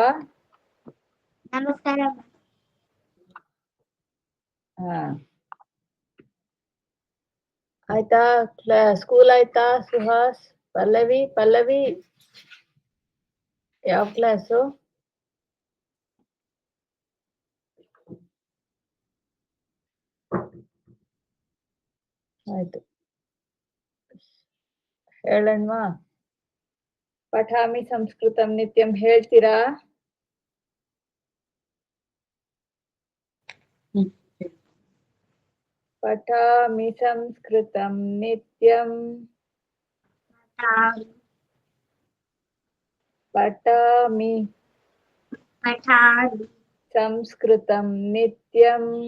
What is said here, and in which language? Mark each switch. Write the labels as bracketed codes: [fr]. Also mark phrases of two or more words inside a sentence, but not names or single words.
[sa] नमस्कारः. [kn] ಆಯ್ತಾ? ಸ್ಕೂಲ್ ಆಯ್ತಾ? ಸುಹಾಸ್, ಪಲ್ಲವಿ ಯಾವ ಕ್ಲಾಸು? ಆಯ್ತು, ಹೇಳಣ್ವಾ? [sa] ಪಠಾಮಿ ಸಂಸ್ಕೃತಂ ನಿತ್ಯಂ ಹೇಳ್ತೀರಾ? ಪಠಾಮಿ ಸಂಸ್ಕೃತಂ ನಿತ್ಯಂ. ಪಠಾಮಿ ಸಂಸ್ಕೃತಂ ನಿತ್ಯಂ.